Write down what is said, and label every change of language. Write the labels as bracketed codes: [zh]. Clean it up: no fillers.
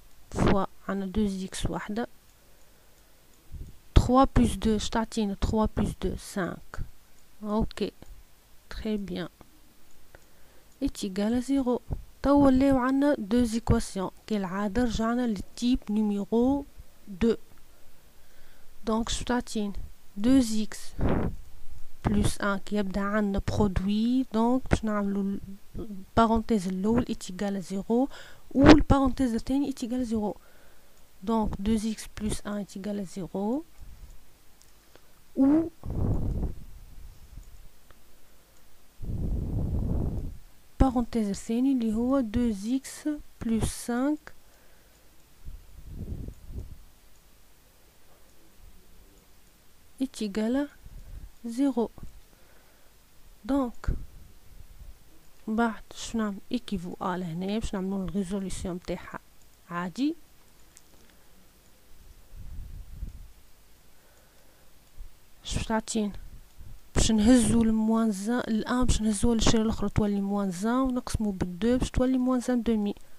[ar] فوا عنا 2x واحدة 3 plus 2 تعطينا 3 plus 2 5. [fr] اوكي très bien est égal à 0. [ar] تو ولاو عنا 2 équations كالعادة رجعنا للتيب نيميرو 2. دونك شو تعطينا [fr] 2x plus 1 [ar] كي يبدا عندنا برودوي دونك باش نعملو البارونتيز الاول [fr] est égal à 0 [ar] و البارونتيز الثاني est égal à 0. دونك [fr] 2x plus 1 est égal à 0 و parenthèse [ar] الثاني اللي هو [fr] 2x plus 5 est égal à 0. [ar] دونك بعد باش نعمل [fr] équivaut à [ar] لهنا باش نعملو الريزوليسيون متاعها عادي. باش تعطينا باش نهزو الموانزان الان باش نهزوها للشيره الاخرى تولي موانزان ونقسمو بالدو باش تولي موانزان دومي.